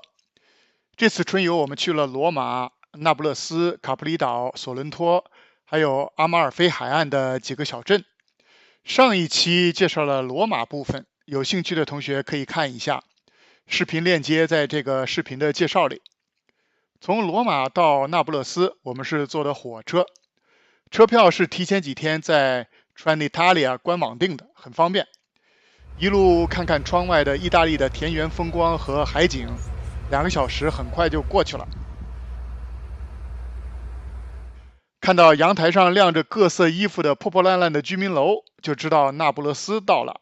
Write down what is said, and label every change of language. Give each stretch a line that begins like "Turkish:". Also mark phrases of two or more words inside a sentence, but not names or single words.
Chinese: 這次春遊我們去了羅馬、那不勒斯、卡普里島、索倫托，還有阿馬爾菲海岸的幾個小鎮。上一期介紹了羅馬部分，有興趣的同學可以看一下，視頻鏈接在這個視頻的介紹裡。從羅馬到那不勒斯，我們是坐的火車。車票是提前幾天在 Trenitalia 官網訂的，很方便。一路看看窗外的意大利的田園風光和海景，2個小時很快就過去了。看到陽台上晾着各色衣服的破破爛爛的居民樓，就知道那不勒斯到了。